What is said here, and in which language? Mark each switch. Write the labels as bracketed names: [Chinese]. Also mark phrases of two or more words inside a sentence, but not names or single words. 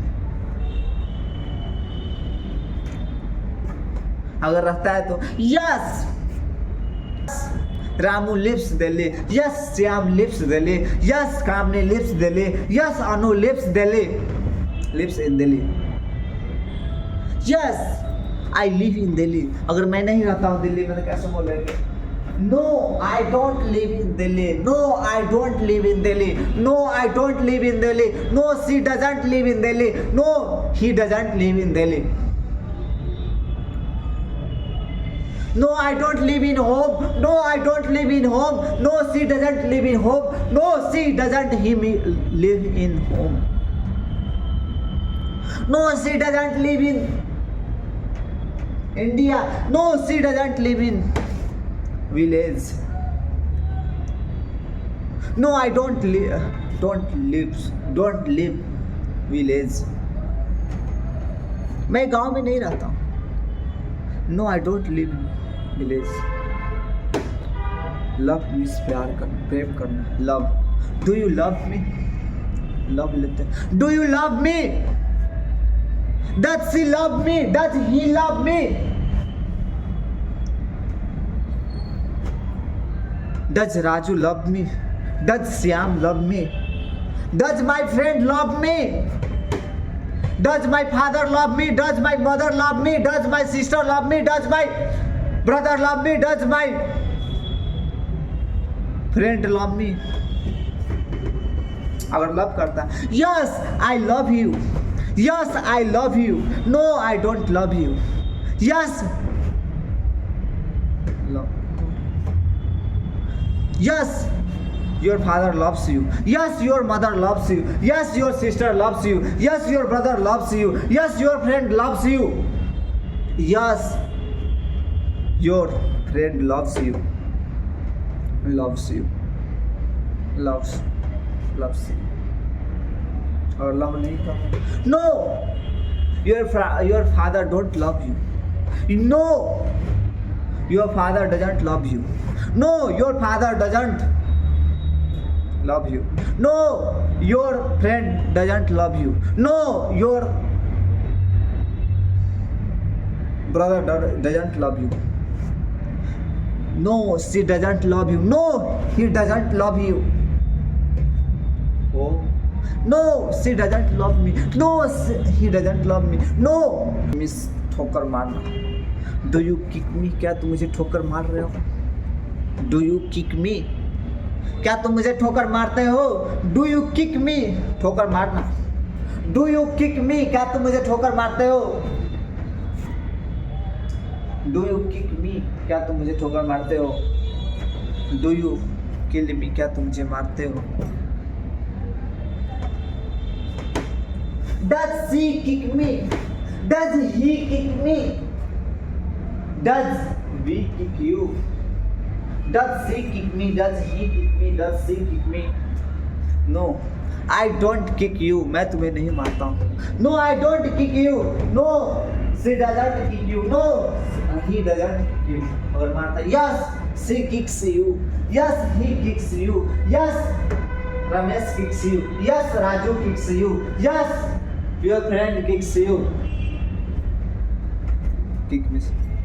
[Hindi] अगर रहता है तो [English] yes, Ramu lives Delhi. Yes, Syam lives Delhi. Yes, Kamini lives Delhi. Yes, Anu lives Delhi. Lives in Delhi. Yes, I live in Delhi. [Hindi] अगर मैं नहीं रहता हूँ दिल्ली में तो कैसे बोलेंगे? [English] No, I don't live in Delhi. No, I don't live in Delhi. No, I don't live in Delhi. No, she doesn't live in Delhi. No, he doesn't live in Delhi. No, I don't live in home. No, I don't live in home. No, she doesn't live in home. No, she doesn't live in home. No, she doesn't live in India. No, she doesn't live in village. No, I don't live village. [Hindi] मैं गांव में नहीं रहता हूँ. [English] No, I don't live village. Love means [Hindi] प्यार करना, प्रेम करना. [English] Love. Do you love me? Love [Hindi] लेते हैं. [English] Do you love me? Does she love me? Does he love me? Does Raju love me? Does Syam love me? Does my friend love me? Does my father love me? Does my mother love me? Does my sister love me? Does my brother love me? Does my friend love me? [Hindi] अगर लव करता है, [English] yes I love you. Yes I love you. No I don't love you. Yes love. Yes, your father loves you. Yes, your mother loves you. Yes, your sister loves you. Yes, your brother loves you. Yes, your friend loves you. Yes, your friend loves you. Loves you. Loves you. [Hindi] और love नहीं करता. [English] No, your father don't love you. No, your father doesn't love you. No, your father doesn't love you. No, your friend doesn't love you. No, your brother doesn't love you. No, she doesn't love you. No, he doesn't love you. Oh, no, she doesn't love me. No, he doesn't love me. No, [Hindi] मिस ठोकर मारना. [English] Do you kick me? [Hindi] क्या तुम मुझे ठोकर मार रहे हो? [English] Do you kick me? [Hindi] क्या तुम मुझे ठोकर मारते हो? [English] Do you kick me? [Hindi] ठोकर मारना. [English] Do you kick me? [Hindi] क्या तुम मुझे ठोकर मारते हो? [English] Do you kick me? [Hindi] क्या तुम मुझे ठोकर मारते हो? [English] Do you kill me? [Hindi] क्या तुम मुझे मारते हो? [English] Does she kick me? Does he kick me? Does we kick you? Does she kick me? Does he kick me? Does she kick me? No, I don't kick you. [Hindi] मैं तुम्हें नहीं मारता हूँ. [English] No, I don't kick you. No, she doesn't kick you. No, he doesn't kick you. [Hindi] और मारता. [English] Yes, she kicks you. Yes, he kicks you. Yes, Ramesh kicks you. Yes, Raju kicks you. Yes, your friend kicks you. Kick me.